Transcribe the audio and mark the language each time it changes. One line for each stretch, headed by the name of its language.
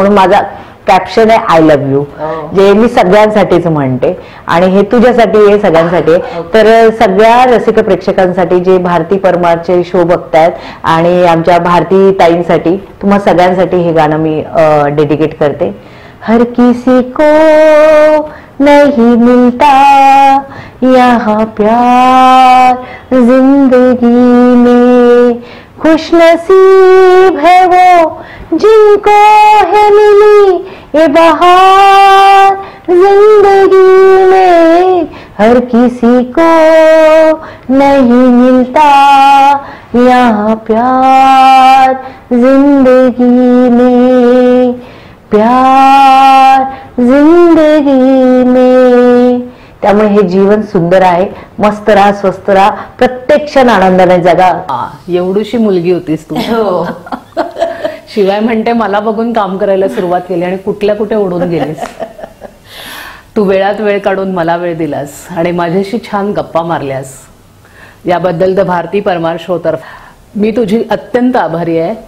Marathi: म्हणून माझा कॅप्शन आहे आय लव्ह यू, जे मी सगळ्यांसाठीच म्हणते. आणि हे तुझ्यासाठी आहे, सगळ्यांसाठी. तर सगळ्या रसिक प्रेक्षकांसाठी जे भारती परमारचे शो बघतायत आणि आमच्या भारती ताईंसाठी, तुम्हा सगळ्यांसाठी हे गाणं मी डेडिकेट करते.
Hindi: हर किसी को नहीं मिलता यहाँ प्यार जिंदगी में, खुश नसीब है वो जिनको है मिली ये बहार जिंदगी में. हर किसी को नहीं मिलता यहाँ प्यार जिंदगी में, प्यार जिंदगी में.
Marathi: त्यामुळे हे जीवन सुंदर आहे. मस्त राहा, स्वस्थ राहा, प्रत्येक क्षण आनंदाने जगा. एवढीशी मुलगी होतीस तू. शिवाय म्हणते मला बघून काम करायला सुरुवात केली आणि कुठे उडून गेलीस. तू वेळात वेळ काढून मला वेळ दिलास आणि माझ्याशी छान गप्पा मारल्यास, याबद्दल द भारती परमार शो तर्फे मी तुझी अत्यंत आभारी आहे.